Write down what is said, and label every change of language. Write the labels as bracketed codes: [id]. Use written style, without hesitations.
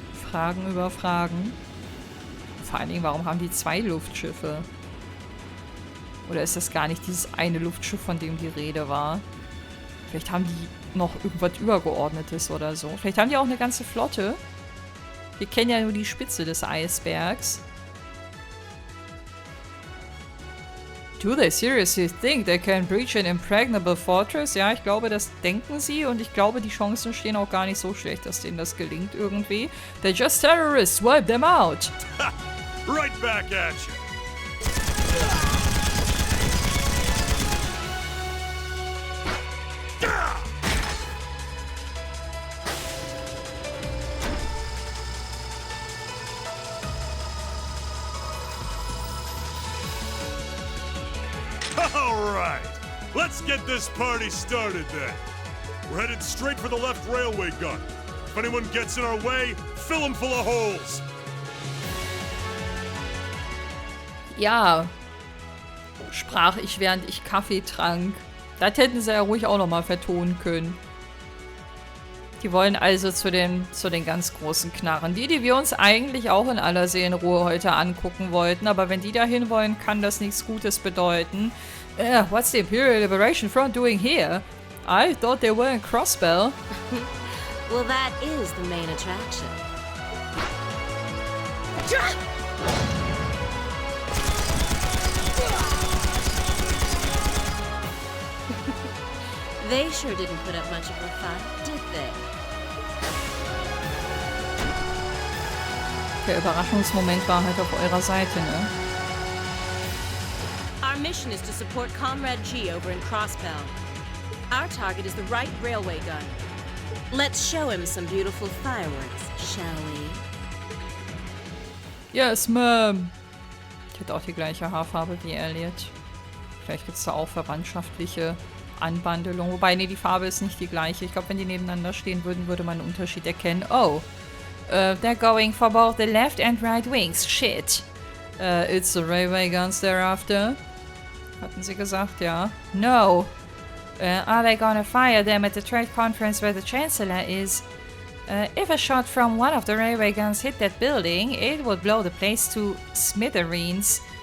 [de] Fragen über Fragen. Vor allen Dingen, warum haben die 2 Luftschiffe? Oder ist das gar nicht dieses eine Luftschiff, von dem die Rede war? Vielleicht haben die noch irgendwas Übergeordnetes oder so. Vielleicht haben die auch eine ganze Flotte. Wir kennen ja nur die Spitze des Eisbergs. [en] Do they seriously think they can breach an impregnable fortress? [de] Ja, ich glaube, das denken sie und ich glaube, die Chancen stehen auch gar nicht so schlecht, dass denen das gelingt irgendwie. [en] They're just terrorists, wipe them out! Ha! Right back at you! Alright, let's get this party started then. We're headed straight for the left railway gun. If anyone gets in our way, fill them full of holes. [de] Ja, sprach ich, während ich Kaffee trank. Das hätten sie ja ruhig auch nochmal vertonen können. Die wollen also zu den ganz großen Knarren. Die wir uns eigentlich auch in aller Seelenruhe heute angucken wollten. Aber wenn die dahin wollen, kann das nichts Gutes bedeuten. [en] What's the Imperial Liberation Front doing here? I thought they were in Crossbell. Well, that is the main attraction. They sure didn't put up much of a fight, did they? [de] Der Überraschungsmoment war halt auf eurer Seite, ne? [en] Our mission is to support Comrade G over in Crossbell. Our target is the right railway gun. Let's show him some beautiful fireworks, shall we? Yes, ma'am. [de] Die hat auch die gleiche Haarfarbe wie Elliot. Vielleicht gibt es da auch verwandtschaftliche Anbandelung. Wobei, nee, die Farbe ist nicht die gleiche. Ich glaube, wenn die nebeneinander stehen würden, würde man einen Unterschied erkennen. [en] Oh, they're going for both the left and right wings. Shit. It's the railway guns they're after. [de] Hatten sie gesagt, ja. [en] No. Are they gonna fire them at the trade conference where the chancellor is? If a shot from one of the railway guns hit that building, it would blow the place to smithereens.